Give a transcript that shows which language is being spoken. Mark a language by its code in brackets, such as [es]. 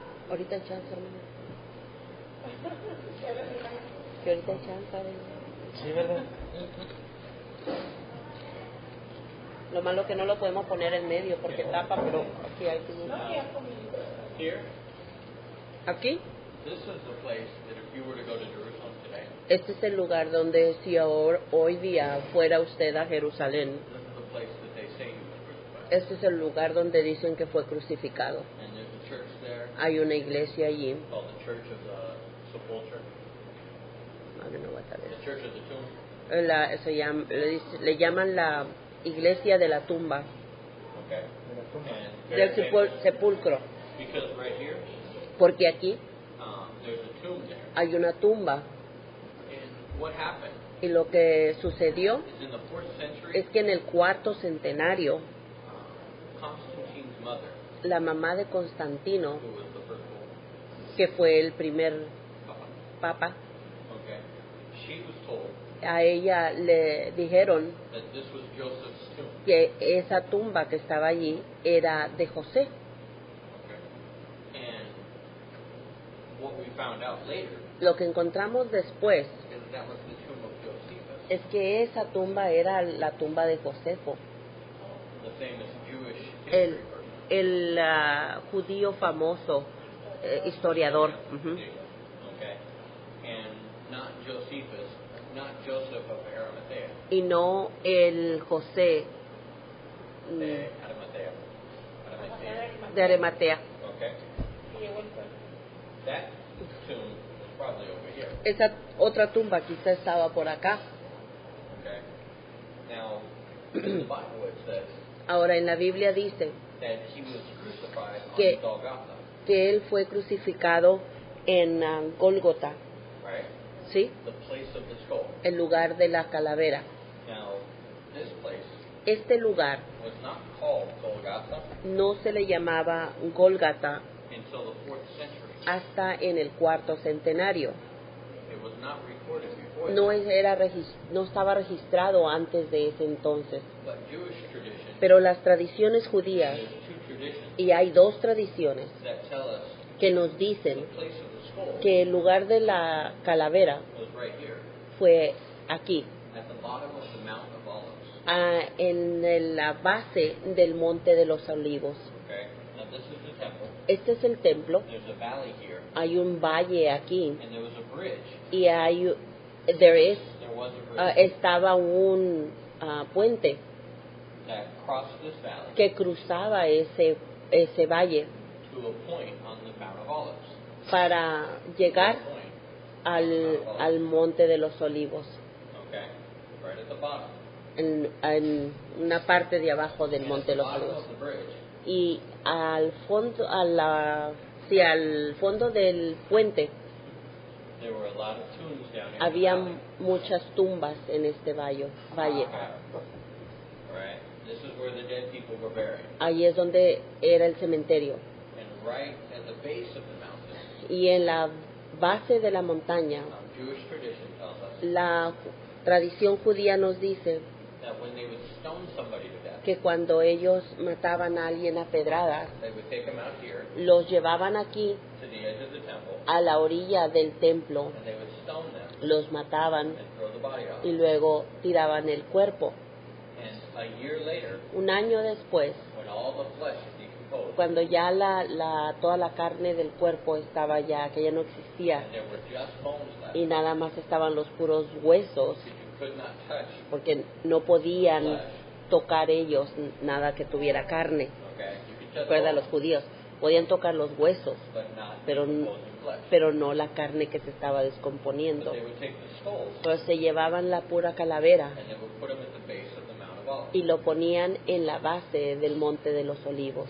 [es] Ahorita hay chance, hermano. Que ahorita hay chance. Sí, ¿verdad? Lo malo que no lo podemos poner en medio porque tapa, pero aquí hay que... [en] here, [es] Aquí, [en] this is the place that if you were to go to Jerusalem today, [es] este es el lugar donde si hoy día fuera usted a Jerusalén, [en] this is the place that they say he was crucified. [es] este es el lugar donde dicen que fue crucificado. [en] And there's a church there [es] Hay una iglesia allí. [en] called the Church of the Sepulchre, I don't know what that the is. Church of the Tomb. [es] Le llaman la iglesia de la tumba, [en] Okay. [es] De la tumba. [en] And [es] del [en] very famous, [es] sepulcro, [en] because right here, [es] porque aquí [en] there's a tomb there. [es] hay una tumba [en] And what happened [es] y lo que sucedió [en] is in the 4th century, [es] es que en el cuarto centenario [en] Constantine's mother, [es] la mamá de Constantino, [en] who was the first woman, [es] que fue el primer papa, [en] okay, she was told [es] a ella le dijeron [en] that this was Joseph's tomb. [es] que esa tumba que estaba allí era de José. [en] Okay. And what we found out later [es] Lo que encontramos después [en] is that was the tomb of Josephus, [es] es que esa tumba era la tumba de Josefo, [en] the famous Jewish [es] el, [en] history person. [es] el judío famoso, historiador. Ujú. [en] Okay. And not Josephus, not Joseph of Arimathea, [es] y no el José de Arimatea. de Arimatea. [en] Okay. [es] Y llegó el pueblo. [en] That tomb was probably over here. [es] Esa otra tumba quizá estaba por acá. [en] Okay. Now, in the Bible it says [es] Ahora en la Biblia dice [en] that he was crucified [es] Que- [en] on Golgotha, [es] que él fue crucificado en Gólgota, [en] right? [es] ¿sí? [en] The place of the skull. [es] El lugar de la calavera. [en] Now, this place [es] Este lugar [en] was not called Golgotha [es] no se le llamaba Gólgata [en] until the 4th century. [es] hasta en el cuarto centenario. [en] It was not recorded before [es] No, [en] that, [es] no estaba registrado antes de ese entonces. [en] but Jewish tradition, [es] Pero las tradiciones judías, [en] there's two traditions [es] y hay dos tradiciones [en] that tell us [es] que nos [en] the [es] dicen [en] place of the skull [es] que el lugar de la calavera [en] was right here, [es] fue aquí, [en] at the bottom of the Mount of Olives. [es] en la base del Monte de los Olivos. [en] Okay? Now, this is the temple. [es] Este es el templo, [en] There's a valley here, [es] hay un valle aquí [en] and there was a bridge. [es] y [en] There was a bridge [es] estaba un puente [en] that crossed this valley [es] que cruzaba ese valle [en] to a point on the Mount of Olives. [es] para llegar [en] To a point, [es] al Monte de los Olivos, [en] okay? Right at the bottom. [es] en una parte de abajo del [en] And [es] Monte [en] at the [es] los [en] bottom [es] Olivos. [en] of the bridge, [es] Y al fondo del puente [en] there were a lot of tombs down in [es] había [en] the valley. [es] muchas tumbas en este valle. [en] Okay. Right? This is where the dead people were buried. [es] Ahí es donde era el cementerio. [en] And right at the base of the mountain, [es] Y en la base de la montaña, [en] Jewish tradition tells us [es] la tradición judía nos dice [en] that when they would stone somebody to death, [es] que cuando ellos mataban a alguien a pedradas, [en] they would take him out here [es] los llevaban aquí [en] to the edge of the temple, [es] a la orilla del templo, [en] and they would stone them [es] los mataban [en] and throw the body off. [es] y luego tiraban el cuerpo. [en] And a year later, [es] Un año después, [en] when all the flesh had decomposed, [es] cuando ya toda la carne del cuerpo estaba ya, que ya no existía, [en] and there were just bones left, [es] y nada más estaban los puros huesos, [en] that you could not touch [es] porque no podían [en] flesh. [es] tocar ellos nada que tuviera carne. [en] Okay? You could touch [es] Recuerda, los judíos podían tocar los huesos, [en] but not [es] pero, [en] decomposing flesh. [es] pero no la carne que se estaba [en] But [es] descomponiendo. [en] they would take the skulls [es] Entonces se llevaban la pura calavera [en] and they would put them at the base of the Mount of Olives. [es] y lo ponían en la base del Monte de los Olivos.